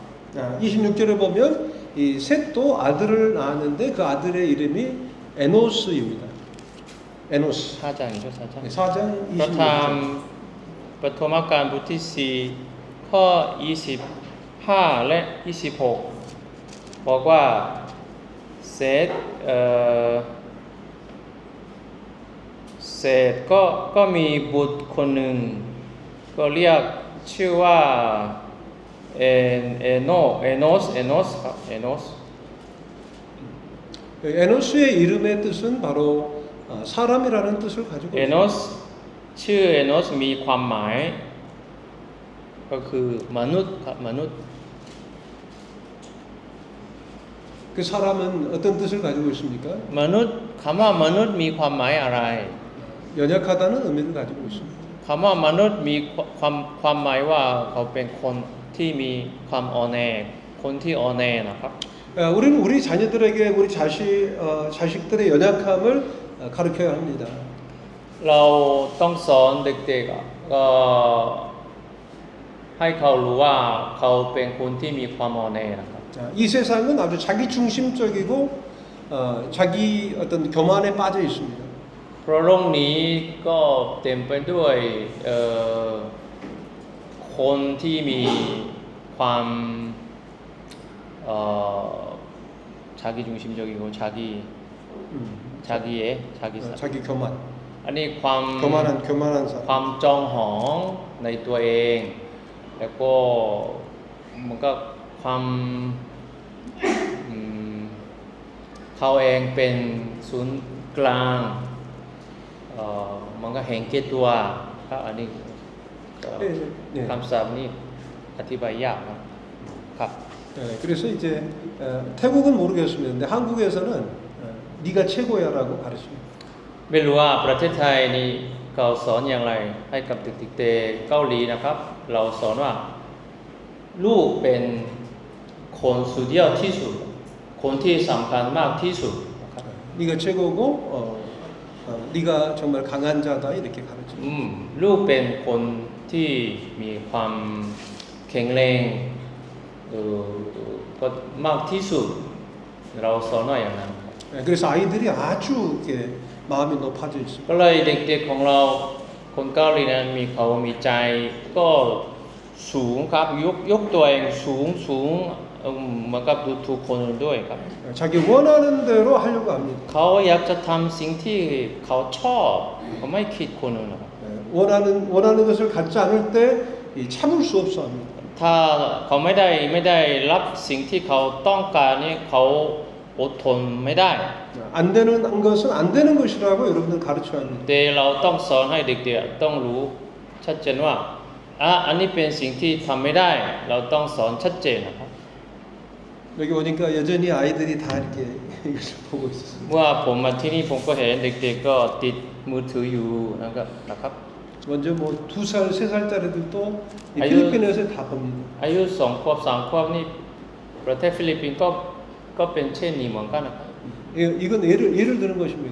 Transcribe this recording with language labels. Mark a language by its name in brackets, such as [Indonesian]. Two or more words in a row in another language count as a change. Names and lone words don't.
[Korean] 26절에 보면 이 셋도 아들을 낳았는데 그 아들의 이름이 에노스입니다. 에노스. 4장이죠 4장 4장 [Thai] พระธรรม [Korean] 26절. [Thai] ปฐมกาลบทที่4ข้อ25และ26บอกว่าเศษก็มีบุตรคนหนึ่งก็เรียกชื่อว่าเอโนสครับเอโนส [Korean] 에노스의 이름의 뜻은 바로 사람이라는 뜻을 가지고 [Thai] เอโน [Korean] 있습니다. [Thai] สชื่อเอโนสมีความหมายก็คือมนุษย์ครับมนุษย์ [Korean] 그 사람은 어떤 뜻을 가지고 있습니까? [Thai] มนุษย์คำว่ามนุษย์มีความหมายอะไร [Korean] 연약하다는 의미를 가지고 있습니다. [Thai] คำว่ามนุษย์มีความหมายว่าเขาเป็นคนที่มีความอ่อนแอคนที่อ่อนแอนะครับ [Korean] 우리는 우리 자녀들에게 우리 자식들의 연약함을 가르쳐야 합니다. [Thai] เราต้องสอนเด็กๆก็ให้เขารู้ว่าเขาเป็นคนที่มีความอ่อนแอนะครับ [Korean] 자, 이 세상은 아주 자기 중심적이고 자기 어떤 교만에 빠져 있습니다. [Thai] เพราะโลกนี้ก็เต็มไปด้วยคนที่มีความ [Korean] 자기 중심적이고 자기 교만. [Thai] อันนี้ความ [Korean] 교만한 사람. [Thai] ความจองหองในตัวเองแล้วก็มันก็ความเขาเองเป็นศูนย์กลางมันก็เห็นแก่ตัวครับอันนี้คำศัพท์นี้อธิบายยากครับ [Korean] 그래서 이제 태국은 모르겠습니다. 근데 한국에서는 네가 최고야라고 가르칩니다. [Thai] ไม่รู้ว่าประเทศไทยนี่เขาสอนอย่างไรให้กับเด็กๆแต่เกาหลีนะครับเราสอนว่าลูกเป็นคนสุดยอดที่สุดคนที่สำคัญมากที่สุดนะครับ [Korean] 네가 최고고 네가 정말 강한 자다 이렇게 가르칩니다. [Thai] ลูกเป็นคนที่มีความแข็งแรงก็มากที่สุดเราสอนว่าอย่างนั้น [Korean] 그래서 아이들이 아주 이렇게 마음이 높아져 있습니다. [Thai] ก็เลยเด็กๆของเราคนเกาหลีนั้นมีใจก็สูงครับยกตัวเองสูงเหมือนกับดูถูกคนอื่นด้วยครับ [Korean] 자기 원하는 대로 하려고 합니다. [Thai] เขาอยากจะทำสิ่งที่เขาชอบเขาไม่คิดคนอื่นนะครับ [Korean] 원하는 것을 갖지 않을 때 참을 수 없어 합니다. [Thai] ถ้าเขาไม่ได้รับสิ่งที่เขาต้องการนี่เขาอดทนไม่ได้ [Korean] 안 되는 것은 안 되는 것이라고 여러분들 가르쳐야 합니다. [Thai] แต่เราต้องสอนให้เด็กๆต้องรู้ชัดเจนว่าอันนี้เป็นสิ่งที่ทำไม่ได้ เราต้องสอนชัดเจนนะครับ [Korean] 여기 오니까 여전히 아이들이 다 이렇게 이것을 보고 있었습니다. [Thai] เมื่อผมมาที่นี่ผมก็เห็นเด็กๆก็ติดมือถืออยู่นะครับ [Korean] 먼저 뭐 2살, 3살짜리들도 이 아유. 필리핀에서 다 봅니다. [Thai] อายุ2 ขวบ 3 ขวบนี่ประเทศฟิลิปปินส์ก็เป็นเช่นนี้เหมือนกันนะครับ [Korean] 이건 예를 드는 것입니다.